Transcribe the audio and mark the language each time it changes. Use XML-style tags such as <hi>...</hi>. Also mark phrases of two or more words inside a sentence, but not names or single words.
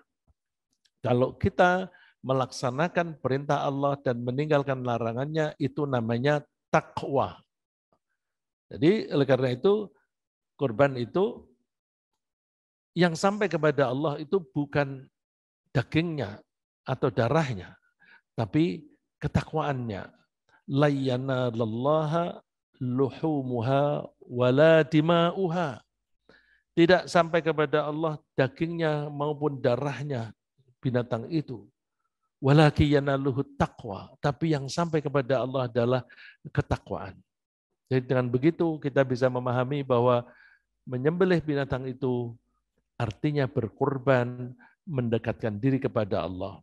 <id>Kalau kita melaksanakan perintah Allah dan meninggalkan larangannya, itu namanya takwa. Jadi oleh karena itu, korban itu Yang sampai kepada Allah itu bukan dagingnya atau darahnya, tapi ketakwaannya.</id> <ar>لا ينال الله لحومها ولا دماؤها.</ar> <id>Tidak sampai kepada Allah dagingnya maupun darahnya binatang itu.</id> <ar>ولكن يناله تقوى.</ar> <id>Tapi yang sampai kepada Allah adalah ketakwaan. Jadi dengan begitu kita bisa memahami bahwa menyembelih binatang itu artinya berkorban, mendekatkan diri kepada Allah.</id>